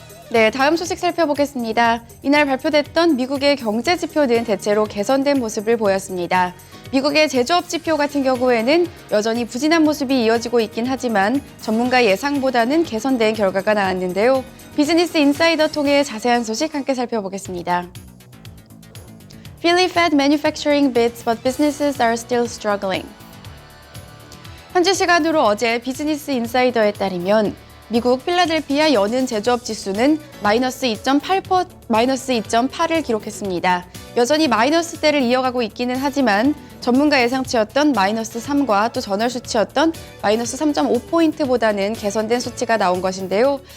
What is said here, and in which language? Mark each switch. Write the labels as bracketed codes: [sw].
[ko] 네, 다음 소식 살펴보겠습니다. 이날 발표됐던 미국의 경제 지표는 대체로 개선된 모습을 보였습니다. 미국의 제조업 지표 같은 경우에는 여전히 부진한 모습이 이어지고 있긴 하지만 전문가 예상보다는 개선된 결과가 나왔는데요. 비즈니스 인사이더 통해 자세한 소식 함께 살펴보겠습니다. [en] Philly Fed manufacturing bids, but businesses are still struggling. [ko] 현지 시간으로 어제 비즈니스 인사이더에 따르면 미국 필라델피아 연은 제조업 지수는 마이너스 2.8을 기록했습니다. 여전히 마이너스대를 이어가고 있기는 하지만 전문가 예상치였던 마이너스 3과 또 전월 수치였던 마이너스 3.5포인트보다는 개선된 수치가 나온 것인데요.